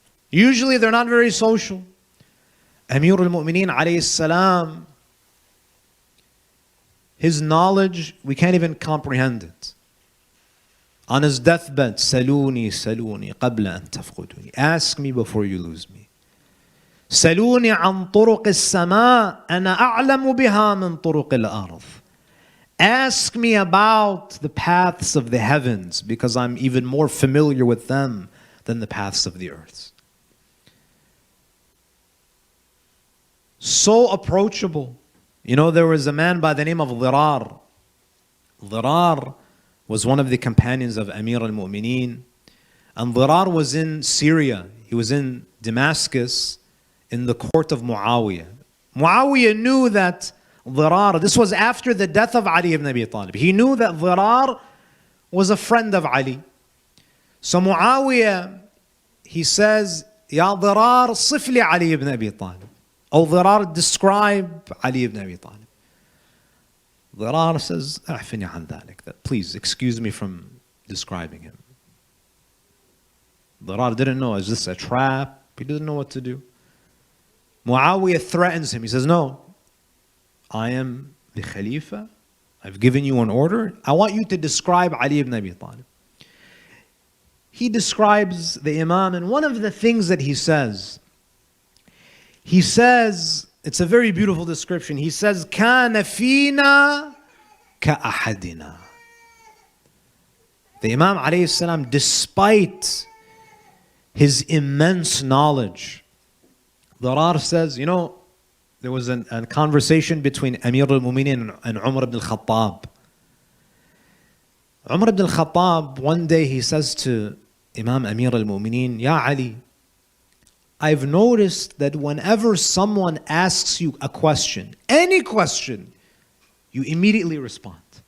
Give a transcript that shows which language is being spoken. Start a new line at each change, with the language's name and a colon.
English: Usually they're not very social. Amir al-Mu'mineen alayhi salam, his knowledge, we can't even comprehend it. On his deathbed,
Arabic: Saluni, Saluni, qabla an tafquduni.
English: Ask me before you lose me.
Arabic: سلوني عن طرق السماء أنا أعلم بها من طرق الأرض.
English: Ask me about the paths of the heavens because I'm even more familiar with them than the paths of the earth. So approachable. You know, there was a man by the name of Dhirar. Dhirar was one of the companions of Amir al-Mu'mineen. And Dhirar was in Syria. He was in Damascus, in the court of Muawiyah. Muawiyah knew that Dhirar, this was after the death of Ali ibn Abi Talib. He knew that Dhirar was a friend of Ali. So Muawiyah, he says,
Arabic: Ya Dhirar, sifli Ali ibn Abi Talib.
English: Oh Dhirar, describe Ali ibn Abi Talib. Dhirar says,
Arabic: أعفني عن ذلك.
English: That, please excuse me from describing him. Dhirar didn't know, is this a trap? He didn't know what to do. Muawiyah threatens him. He says, no, I am the Khalifa. I've given you an order. I want you to describe Ali ibn Abi Talib. He describes the Imam, and one of the things that he says, it's a very beautiful description. He says,
Arabic: كَانَ فِينَا كَأَحَدِنَا.
English: The Imam alayhi salam, despite his immense knowledge, Dhirar says, you know, there was a conversation between Amir al-Mu'mineen and Umar ibn al-Khattab. Umar ibn al-Khattab, one day he says to Imam Amir al-Mu'mineen, Ya Ali, I've noticed that whenever someone asks you a question, any question, you immediately respond.